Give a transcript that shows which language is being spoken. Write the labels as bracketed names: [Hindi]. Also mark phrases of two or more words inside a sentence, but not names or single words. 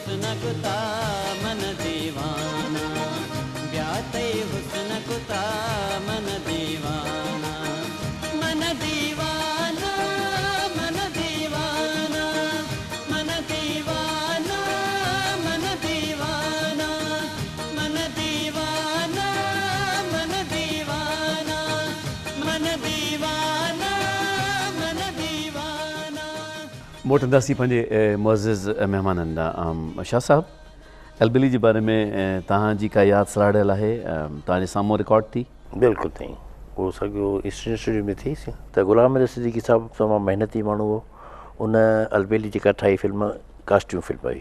[Sindhi] हुस्न कुता मन दीवाना ब्याते हुस्न कुता मन दीवाना मन दीवाना मन दीवाना मन दीवाना मन दीवाना मन दीवाना मन दीवाना मन दीवाना मन दीवाना। मोटंदासीं पंहिंजे मुअज़्ज़िज़ महिमाननि ॾांहुं। शाह साहब, अलबेली जे बारे में तव्हांजी का यादि सराड़ियल आहे, तव्हांजे साम्हूं रिकॉर्ड थी? बिल्कुलु थी, उहो सॼो ईस्टर्न स्टूडियो में थी त ग़ुलाम अहमद सिद्दीकी साहिबु तमामु महिनती माण्हू हो। उन अलबेली जेका ठाही फिल्म [English] costume film [Sindhi] हुई